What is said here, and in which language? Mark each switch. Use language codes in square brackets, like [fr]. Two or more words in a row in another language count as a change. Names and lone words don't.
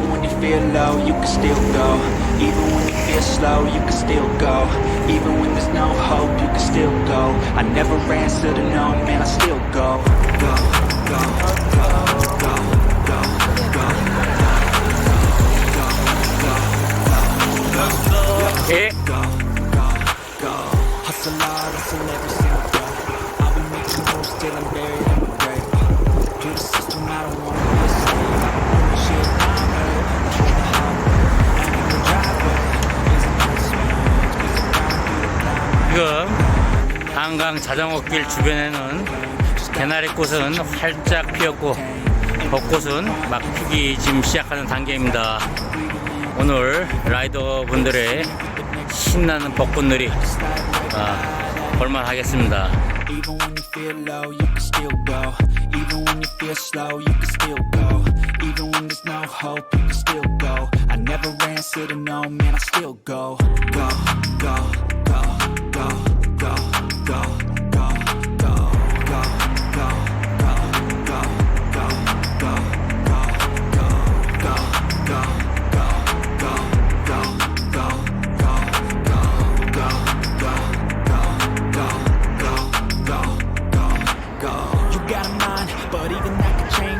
[en] feel low, you can still go. Even when you feel slow, you can still go. Even when there's no hope, you can still go. I never answer to no, man, I still go. Go, go, go, go, go, go, [ko] 예. [en] go, go, go. Hustle hard, hustle every single day. I'll be making moves till I'm buried in my grave. To the system, I don't wanna be a slave. I've been doing shit my way, doing the hard way. And in the driveway, isn't that sweet? Squeezing down through the blind. [ko] 지금 한강 자전거길 주변에는 개나리꽃은 활짝 피었고 벚꽃은 막 피기 지금 시작하는 단계입니다. 오늘 라이더 분들의 신나는 벚꽃놀이 볼만하겠습니다. [en] Even when you feel low, you can still go. Even when you feel slow, you can still go. Even when there's no hope, you can still go. I never answer to no, man, I still go. Go, go, go, go, go, go, go, go, go, go, go, go, go, go, go, go, you got a mind, but even that can change.